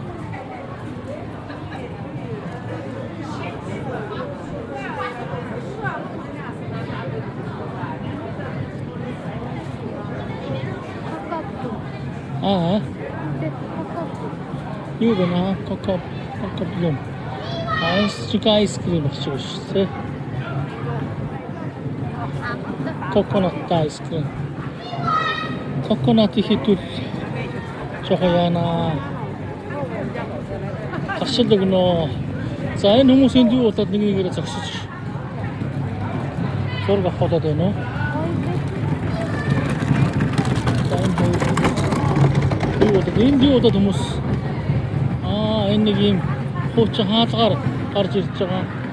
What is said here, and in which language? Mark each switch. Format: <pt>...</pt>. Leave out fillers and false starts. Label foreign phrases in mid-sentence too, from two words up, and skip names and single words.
<mn>Юу гэнэ кокоблум. Айскрим шиг шүү.</mn> <en>Coconut ice cream.</en> <mn>Coconut хитүүл жоохон яана. Таршил өгнө. За энэ хүмүүс энд юу болоод нэг нэгээрээ зогсож зураг авах байна уу? За энэ юу болоод хүмүүс энэ нэг юм хуучин хаалгаар гарч ирж байгаа.</mn>